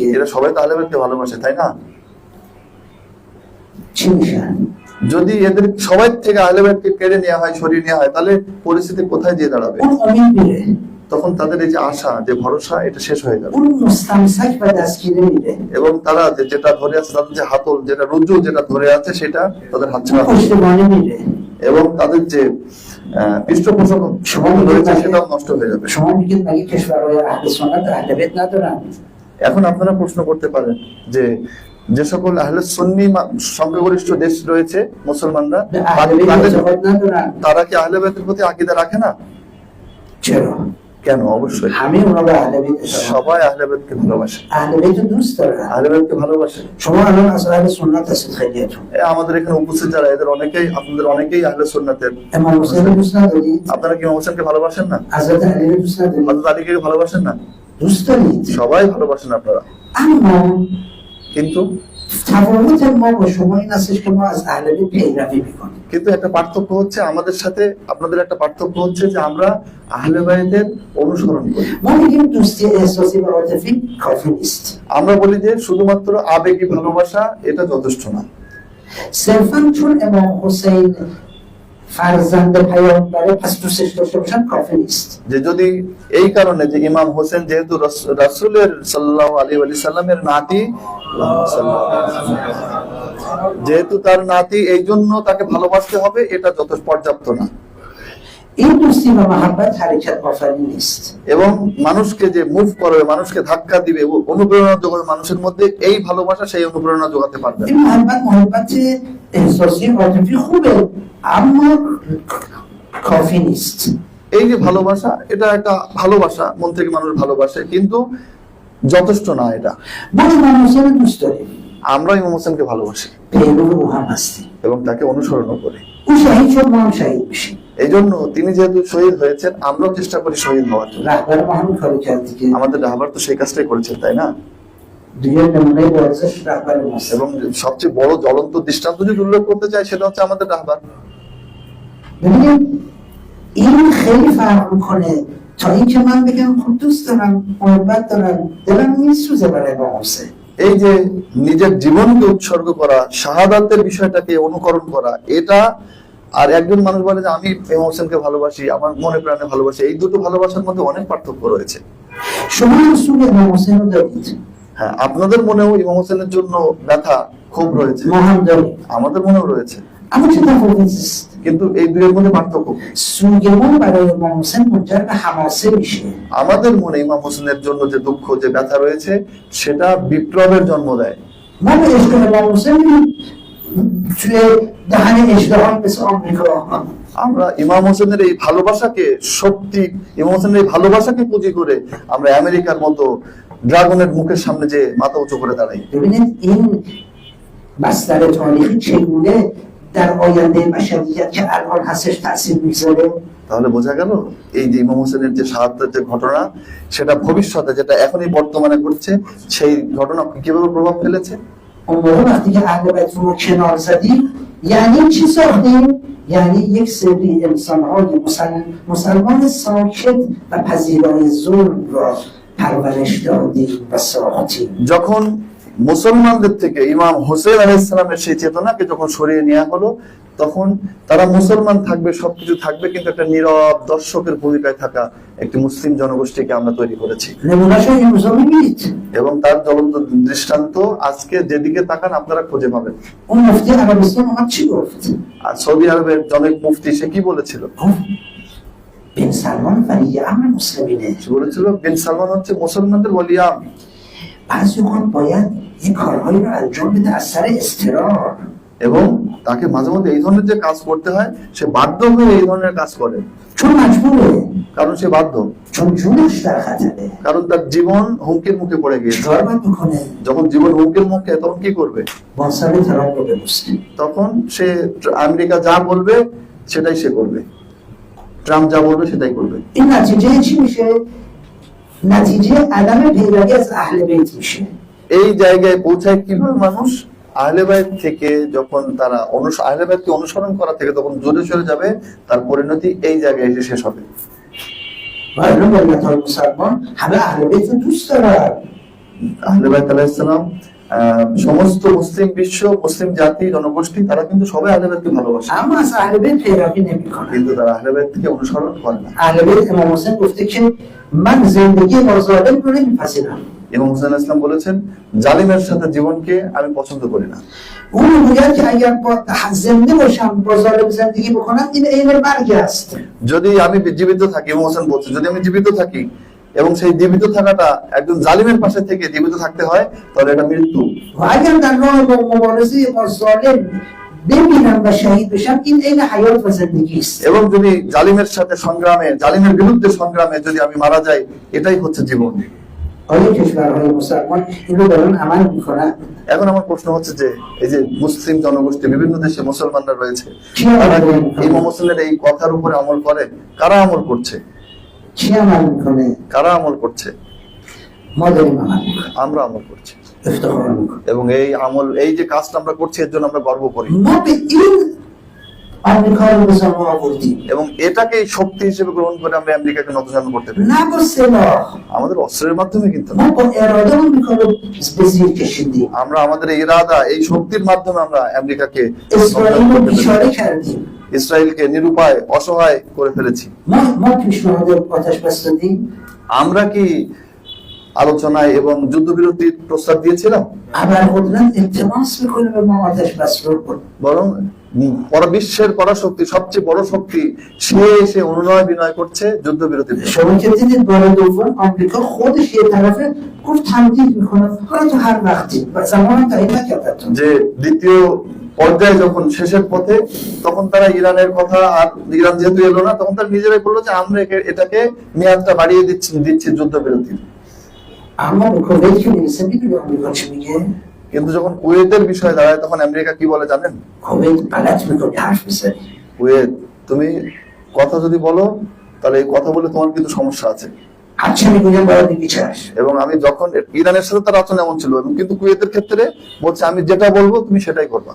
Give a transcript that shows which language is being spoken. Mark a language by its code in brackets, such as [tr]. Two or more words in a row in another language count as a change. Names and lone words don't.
[bn] এরা সবাই তো আহলে বাইতকে ভালোবাসে, তাই না? [fa] چی میشن؟ [bn] যদি এদের সবাই থেকে আহলে বাইতকে কেড়ে নেওয়া হয়, সরিয়ে নেওয়া হয়, তাহলে পরিস্থিতি কোথায় গিয়ে দাঁড়াবে? [fa] اون امید میره، [bn] তখন তাদের এই যে আশা, যে ভরসা, এটা শেষ হয়ে যাবে [fa] اون مستمسک و دستگیره میره، [bn] এবং তারা যেটা ধরে আছে, তাদের যে হাতল, যেটা রুজু যেটা ধরে আছে, সেটা তাদের হাতছাড়া [fa] اون [bn] হবে [fa] پشتوانه میره. [bn] এবং তাদের যে পৃষ্ঠপোষক রয়েছে সেটাও নষ্ট হয়ে যাবে। [fa] شما میگید مگه کشورهای اهل سنت اهل بیت ندارن؟ [bn] এখন আপনারা প্রশ্ন করতে পারেন যে যে সকল আহলে সুন্নি সংখ্যাগরিষ্ঠ দেশ রয়েছে মুসলমানরা, [fa] اهل بیت اعتقاد ندارن؟ [bn] তারা কি আহলে বাইতের প্রতি আকীদা রাখে না? [fa] چرا؟ [bn] কেন? অবশ্যই [fa] همه اونا به اهل بیت اعتقاد، [bn] সবাই আহলে বাইতকে ভালোবাসে, [fa] اهل بیت رو دوست دارن. [bn] আহলে বাইতকে ভালোবাসে। [fa] شما الان از اهل سنت هستید خیلیتون، [bn] আমাদের এখানে উপস্থিত যারা, এদের অনেকেই, আপনাদের অনেকেই আহলে সুন্নাতের। [fa] امام حسین رو دوست ندارید؟ [bn] আপনারা কি ইমাম হোসেনকে ভালোবাসেন না? [fa] حضرت علی رو دوست ندارید؟ [bn] হযরত আলীকে ভালোবাসেন না? [fa] دوست دارید. [bn] সবাই ভালোবাসেন আপনারা, [fa] اما [bn] কিন্তু [fa] تفاوت ما با شما این هستش که ما از اهل بیت پیروی میکنیم. [bn] কিন্তু একটা পার্থক্য হচ্ছে আমাদের সাথে আপনাদের, একটা পার্থক্য হচ্ছে যে আমরা আহলে বাইতের অনুসরণ করি। [fa] ما میگیم دوستی احساسی و عاطفی کافی نیست. [bn] আমরা بলি যে শুধুমাত্র আবেগী ভালোবাসা এটা যথেষ্ট না। [fa] صرفا چون امام حسین فرزند پیامبره پس دوستش داشته باشن کافی نیست. [bn] যে যদি এই কারণে যে ইমাম হোসেন যেহেতু রাসূলের [ar] صلى الله عليه وسلم [bn] নাতি, যেহেতু তার নাতি, এই জন্য তাকে ভালোবাসতে হবে, এটা যথেষ্ট পর্যাপ্ত না। [fa] این دوستی و محبت حرکت آفرین نیست. [bn] এবং মানুষকে যে মুভ করবে, মানুষকে ধাক্কা দিবে, অনুপ্রেরণা যোগাবে মানুষের মধ্যে, এই ভালোবাসা সেই অনুপ্রেরণা যোগাতে পারবে। [fa] این محبت احساسی عاطفی خوبه اما کافی نیست. [bn] এই যে ভালোবাসা, এটা একটা ভালোবাসা, মন থেকে মানুষ ভালোবাসে, কিন্তু যথেষ্ট না এটা। [fa] ما امام حسین رو دوست داریم، [bn] আমরা ইমাম হোসেনকে ভালোবাসি [fa] پیرو او هم هستیم. [bn] এবং তাকে অনুসরণ করি। [fa] او شهید شد ما هم شهید میشیم. [bn] এই জন্য তিনি যেহেতু শহীদ হয়েছেন, আমরাও চেষ্টা করি শহীদ হওয়ার জন্য। [fa] رهبر ما همین کارو کرد دیگه. [bn] আমাদের রাহবার তো সেই কাজটাই করেছেন, তাই না? [fa] دیگه نمونه بارزش رهبر ماست. [bn] এবং সবচেয়ে বড় জ্বলন্ত দৃষ্টান্ত যদি উল্লেখ کرতে চাই, সেটা হচ্ছে আমাদের রাহবার। [fa] ببینید این خیلی فرق میکنه تا اینکه من بگم خب دوست دارم، محبت دارم، دلم میسوزه برای امام حسین. [bn] এই যে নিজের জীবনকে উৎসর্গ করা, শাহাদাতের বিষয়টাকে অনুকরণ করা, এটা, আর একজন মানুষ বলে যে আমি ইমাম হোসেনকে ভালোবাসি, আমার মনে প্রাণে ভালোবাসি, এই দুটো ভালোবাসার মধ্যে অনেক পার্থক্য রয়েছে। [fa] شما رسول امام حسین رو دارید؟ [bn] হ্যাঁ, আপনাদের মনেও ইমাম হোসেনের জন্য ব্যথা ক্ষোভ রয়েছে, [fa] مهم داره [bn] আমাদের মনেও রয়েছে, [fa] اما چه تفاوتی است؟ [bn] কিন্তু এই দুইয়ের মধ্যে পার্থক্য কি? [fa] سوگوار برای امام حسین منجر به حماسه میشه، [bn] আমাদের মনে ইমাম হোসেনের জন্য যে দুঃখ যে ব্যথা রয়েছে সেটা বিপ্লবের জন্ম দেয়। [fa] ما به عشق امام حسین توی دهن اژدها مثل آمریکا [bn] আমরা ইমাম হোসেনের এই ভালোবাসাকে শক্তি, ইমাম হোসেনের এই ভালোবাসাকে পুঁজি করে আমরা আমেরিকার মতো ড্রাগনের মুখের সামনে যে মাথা উঁচু করে দাঁড়াই। [fa] ببینید این بستر تاریخی چگونه در آینده بشریت که الان هستش تاثیر میگذاره. [bn] তাহলে বোঝা গেল এই যে ইমাম হোসেনের যে শাহাদাতের যে ঘটনা সেটা ভবিষ্যতে যেটা এখনই বর্তমানে ঘটছে সেই ঘটনা কিভাবে প্রভাব ফেলেছে। [fa] اون موقع وقتی که اهل بیت رو کنار زدیم یعنی چی ساختیم؟ یعنی یک سری انسان‌های مسلمان ساکت و پذیرای ظلم را پرورش دادیم و ساختیم. [bn] যখন মুসলমানদের থেকে ইমাম হোসেন [ar] عليه السلام [bn] সেই চেতনাকে যখন সরিয়ে নেওয়া হলো তখন তারা মুসলমান থাকবে, সবকিছু থাকবে, কিন্তু একটা নীরব দর্শকের ভূমিকায় থাকা একটি মুসলিম জনগোষ্ঠীকে আমরা তৈরি করেছি। [fa] نمونه‌شو امروزا می‌بینید. [bn] এবং তার জ্বলন্ত দৃষ্টান্ত আজকে যেদিকে তাকান আপনারা খুঁজে পাবেন। [fa] اون مفتی عربستان اومد چی گفت؟ [bn] আর সৌদি আরবের জনক মুফতি সে কি বলেছিল? [fa] گفت بن سلمان ولی امر مسلمینه. [bn] সে বলেছিল বিন সালমান হচ্ছে মুসলমানদের ওলি আম। [fa] بعضی وقت باید این کارهایی رو انجام بده از سر اضطرار. [bn] এবং তাকে মাঝে মধ্যে এই ধরনের যে কাজ করতে হয় সে বাধ্য হয়ে এই ধরনের কাজ করে, [fa] چون مجبوره، [bn] কারণ সে বাধ্য, [fa] چون جونش در خطره. [bn] কারণ তার জীবন হুমকির মুখে পড়ে গিয়েছে। [fa] چیکار باید بکنه؟ [bn] যখন জীবন হুমকির মুখে তখন কি করবে? [fa] با سر ترام رو ببوسه. [bn] তখন সে আমেরিকা যা বলবে সেটাই সে করবে, ট্রাম্প যা বলবে সেটাই করবে। [fa] این نتیجه چی میشه؟ نتیجه عدم پیروی از اهل بیت میشه. [bn] এই জায়গায় پوچھায় কিভাবে মানুষ আহলে বাইত থেকে যখন তারা আহলে বাইতকে অনুসরণ করা থেকে তখন দূরে সরে যাবে, তার পরিণতি এই জায়গায় এসে শেষ হবে। [fa] و الان ملت‌های مسلمان همه اهل بیت رو دوست دارن. [bn] আহলে বাইত [ar] عليه السلام [bn] সমস্ত মুসলিম বিশ্ব, মুসলিম জাতি জনগোষ্ঠী তারা কিন্তু সবাই আহলে বাইতকে ভালোবাসে, [fa] اما از اهل بیت پیروی نمی‌کنن. [bn] কিন্তু তারা আহলে বাইতকে অনুসরণ করে না। [fa] اهل بیت امام حسین گفته که من زندگی با ظالم رو نمی‌پذیرم. [bn] ইমাম হোসেন ইসলাম বলেছেন জালিমের সাথে জীবনকে আমি পছন্দ করি না। [fa] اون میگه که اگر با زنده باشم با ظالم زندگی بکنم این عین مرگ است. [bn] যদি আমি জীবিত থাকি, ইমাম হোসেন বলছেন যদি আমি জীবিত থাকি এবং সেই জীবিত থাকাটা একজন জালিমের পাশে থেকে জীবিত থাকতে হয় তাহলে এটা মৃত্যু। [fa] و اگر در راه مبارزه با ظالم بمیرم و شهید بشم این عین حیات و زندگی است. [bn] এবং যদি জালিমের সাথে সংগ্রামে, জালিমের বিরুদ্ধে সংগ্রামে যদি আমি মারা যাই এটাই হচ্ছে জীবন। [fa] آیا کشورهای مسلمان این رو دارن عمل میکنن؟ [bn] এখন আমার প্রশ্ন হচ্ছে যে এই যে মুসলিম জনগোষ্ঠী বিভিন্ন দেশে মুসলমানরা রয়েছে কি আমল করে? ইমাম হোসেনের এই কথার উপরে আমল করে? কারা আমল করছে? [fa] چی عمل میکنه؟ [bn] কারা আমল করছে? [fa] ما داریم عمل میکنیم، [bn] আমরা আমল করছি [fa] افتخار میکنیم. [bn] এবং এই আমল, এই যে কাজটা আমরা করছি এর জন্য আমরা গর্ব করি [fa] ما به این آمریکا رو به زمان آوردیم، [bn] এবং এটাকে শক্তি হিসেবে গ্রহণ করে আমরা আমেরিকাকে নতজানু করতে পারি। [fa] نه با سلاح. [bn] আমাদের অস্ত্রের মাধ্যমে কিন্তু না। [fa] ما با اراده آمریکا رو به زیر کشیدیم. [bn] আমরা আমাদের এই ইরাদা, এই শক্তির মাধ্যমে আমরা আমেরিকাকে [fa] اسرائیل رو بیچاره کردیم. [bn] ইসরায়েলকে নিরুপায়, অসহায় করে ফেলেছি। [fa] ما پیشنهاد آتش بس دادیم. [bn] আমরা কি আলোচনায় এবং যুদ্ধবিরতির প্রস্তাব দিয়েছিলাম? [fa] ابرقدرت التماس میکنه به ما آتش بس رو کنیم. [bn] বরং বিশ্বের পরাশক্তি, সবচেয়ে বড় শক্তি, সে এসে অনুনয় বিনয় করছে যুদ্ধবিরতির জন্য। [fa] شما که دیدید بار دوم آمریکا خودش یه طرفه گفت تمدید میکنه، حالا تو هر وقتی و زمان تعیین نکرد. [bn] যে দ্বিতীয় পর্যায়ে যখন শেষের পথে তখন তারা ইরানের কথা, আর ইরান যেহেতু এলো না তখন তারা নিজেরাই বললো যে আমরা এটাকে মেয়াদটা বাড়িয়ে দিচ্ছি যুদ্ধবিরতি। [fa] اما به کویت که میرسه میدونی آمریکا چی میگه؟ [bn] কিন্তু যখন কুয়েতের বিষয় দাঁড়ায় তখন আমেরিকা কি বলে জানেন? [fa] کویت غلط میکنی حرف میزنی. [bn] কুয়েত, তুমি কথা যদি বলো তাহলে এই কথা বলে তোমার কিন্তু সমস্যা আছে। [fa] هرچی میگویم باید بگی چشم. [bn] এবং আমি যখন ইরানের সাথে তার আচরণ এমন ছিল, এবং কিন্তু কুয়েতের ক্ষেত্রে বলছে আমি যেটা বলবো তুমি সেটাই করবা।